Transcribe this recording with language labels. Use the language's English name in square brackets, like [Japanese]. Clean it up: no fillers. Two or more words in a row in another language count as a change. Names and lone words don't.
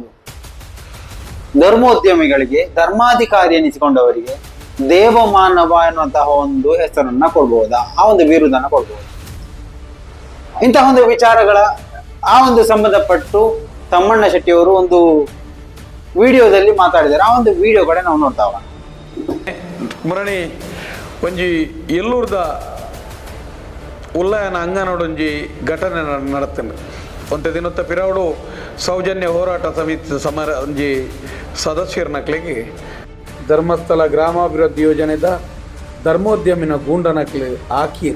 [Kannada] ಧರ್ಮೋದ್ಯಮಿಗಳಿಗೆ, ಧರ್ಮಾಧಿಕಾರಿ ಎನಿಸಿಕೊಂಡವರಿಗೆ ದೇವಮಾನವ ಎನ್ನುವಂತಹ ಒಂದು ಹೆಸರನ್ನ ಕೊಡ್ಬಹುದಾ? ಆ ಒಂದು ಬಿರುದನ್ನ ಕೊಡ್ಬಹುದು. ಇಂತಹ ಒಂದು ವಿಚಾರಗಳ ಆ ಒಂದು ಸಂಬಂಧಪಟ್ಟು ತಮ್ಮಣ್ಣ ಶೆಟ್ಟಿಯವರು ಒಂದು ವಿಡಿಯೋದಲ್ಲಿ ಮಾತಾಡಿದ್ದಾರೆ. ಆ ಒಂದು ವಿಡಿಯೋ ಕಡೆ ನಾವು ನೋಡ್ತಾವ. [Tulu] ಮುರಣಿ ಒಂಜಿ ಎಲ್ಲೂರ್ದ ಉಲ್ಲಯನ ಅಂಗನೊಡೊಂಜಿ ಘಟನೆ ನಡತೇನೆ. ಒಂದು ದಿನತ್ತ ಪಿರಾವಡು ಸೌಜನ್ಯ ಹೋರಾಟ ಸಮಿತಿ ಒಂಜಿ ಸದಸ್ಯರನಕ್ಲಿಗೆ ಧರ್ಮಸ್ಥಳ ಗ್ರಾಮಾಭಿವೃದ್ಧಿ ಯೋಜನೆದ ಧರ್ಮೋದ್ಯಮಿನ ಗೂಂಡನಕ್ಲಿ ಹಾಕಿರು.